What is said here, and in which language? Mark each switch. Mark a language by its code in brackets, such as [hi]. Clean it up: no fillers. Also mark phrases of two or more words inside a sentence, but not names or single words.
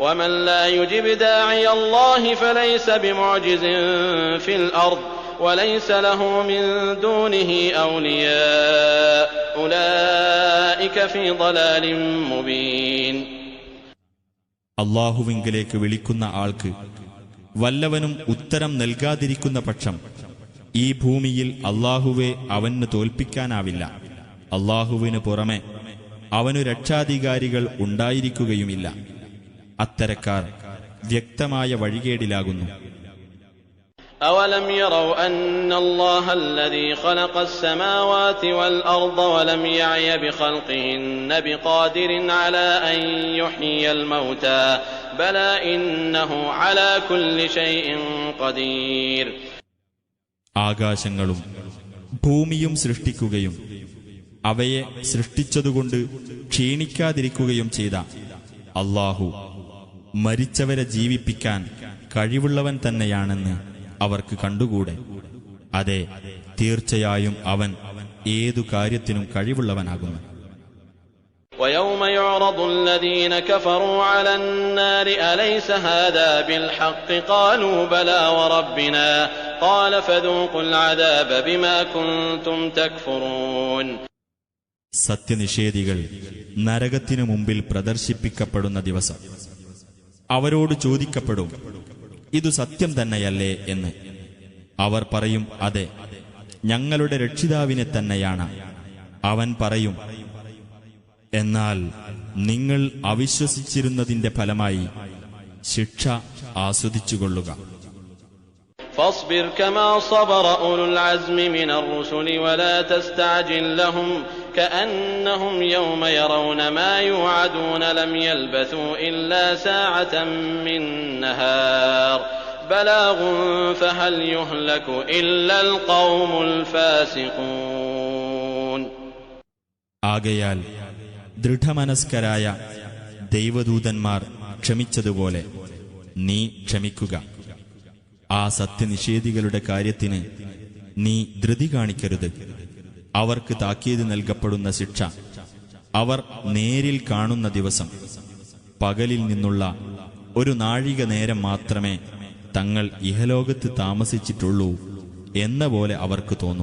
[ar] ومن لا يجب داعي الله فليس بمعجز في الأرض وليس له من دونه أولياء أولئك في ضلال مبين. [ml] അല്ലാഹുവിങ്കലേക്ക് വിളിക്കുന്ന ആൾക്ക് വല്ലവനും ഉത്തരം നൽകാതിരിക്കുന്ന പക്ഷം ഈ ഭൂമിയിൽ അല്ലാഹുവെ അവന് തോൽപ്പിക്കാനാവില്ല. അല്ലാഹുവിനു പുറമെ അവനു രക്ഷാധികാരികൾ ഉണ്ടായിരിക്കുകയുമില്ല. അത്തരക്കാർ വ്യക്തമായ വഴികേടിലാകുന്നു. [ar] أولم يروا أن الله الذي خلق السماوات والأرض ولم يعي بخلقهن بقادر على أن يحيي الموتى بلى إنه على كل شيء قدير. [ml] ആകാശങ്ങളും ഭൂമിയും സൃഷ്ടിക്കുകയും അവയെ സൃഷ്ടിച്ചതുകൊണ്ട് ക്ഷീണിക്കാതിരിക്കുകയും ചെയ്ത അല്ലാഹു മരിച്ചവരെ ജീവിപ്പിക്കാൻ കഴിവുള്ളവൻ തന്നെയാണെന്ന് അവർക്ക് കണ്ടുകൂടെ? അതെ, തീർച്ചയായും അവൻ ഏതു കാര്യത്തിനും കഴിവുള്ളവനാകുന്നു. [ar] ويوم يعرض الذين كفروا على النار أليس هذا بالحق قالوا بلى وربنا قال فذوقوا العذاب بما كنتم تكفرون. [ml] സത്യനിഷേധികൾ നരകത്തിനു മുമ്പിൽ പ്രദർശിപ്പിക്കപ്പെടുന്ന ദിവസം അവരോട് ചോദിക്കപ്പെടും, ഇതു സത്യം തന്നെയല്ലേ എന്ന്. അവർ പറയും, അതെ, ഞങ്ങളുടെ രക്ഷിതാവിനെ തന്നെയാണ്. അവൻ പറയും, എന്നാൽ നിങ്ങൾ അവിശ്വസിച്ചിരുന്നതിന്റെ ഫലമായി ശിക്ഷ ആസ്വദിച്ചുകൊള്ളുക. [ar] فاصبر كما صبر أولو العزم من الرسل ولا تستعجل لهم كأنهم يوم يرون ما يوعدون لم يلبثوا إلا ساعة من نهار بلاغ فهل يهلك إلا القوم الفاسقون. [ml] ആകയാൽ ദൃഢമനസ്കരായ ദൈവദൂതന്മാർ ക്ഷമിച്ചതുപോലെ നീ ക്ഷമിക്കുക. ആ സത്യനിഷേധികളുടെ കാര്യത്തിന് നീ ധൃതി കാണിക്കരുത്. അവർക്ക് താക്കീത് നൽകപ്പെടുന്ന ശിക്ഷ അവർ നേരിൽ കാണുന്ന ദിവസം പകലിൽ നിന്നുള്ള ഒരു നാഴിക നേരം മാത്രമേ തങ്ങൾ ഇഹലോകത്ത് താമസിച്ചിട്ടുള്ളൂ എന്ന പോലെ അവർക്ക് തോന്നും.